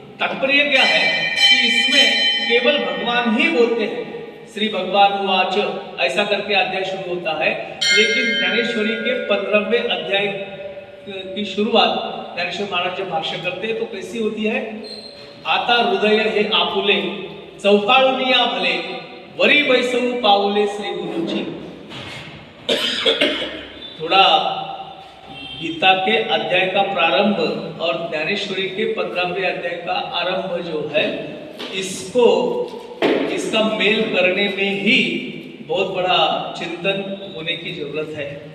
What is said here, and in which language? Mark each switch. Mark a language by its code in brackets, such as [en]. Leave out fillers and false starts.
[hi] तात्पर्य क्या है कि इसमें केवल भगवान ही बोलते हैं। [sa] श्री भगवान उवाच, [hi] ऐसा करके अध्याय शुरू होता है। लेकिन ज्ञानेश्वरी के 15वें अध्याय की शुरुआत ज्ञानेश्वर महाराज जब भाष्य करते हैं तो कैसी होती है? [mr] आता हृदय हे आपुले चौकाळुनिया भले वरी बैसवू पाऊले श्री गुरुजी। [hi] थोड़ा गीता के अध्याय का प्रारंभ और ज्ञानेश्वरी के 15वें अध्याय का आरंभ जो है, इसका मेल करने में ही बहुत बड़ा चिंतन होने की जरूरत है।